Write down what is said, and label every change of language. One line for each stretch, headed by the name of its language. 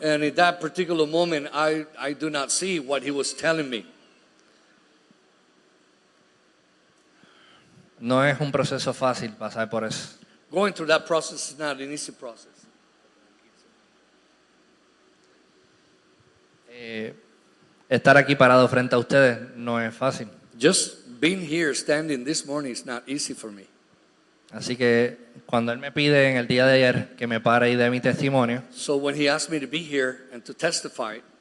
English: And in that particular moment, I do not see what he was telling me.
Spanish: No es un proceso fácil pasar por eso.
English: Going through that process is not an easy process.
Spanish: Estar aquí parado frente a ustedes no es fácil.
English: Just being here, standing this morning is not easy for me.
Spanish: Así que cuando él me pide en el día de ayer que me pare y dé mi testimonio,
English: So when he asked me to be here and to testify,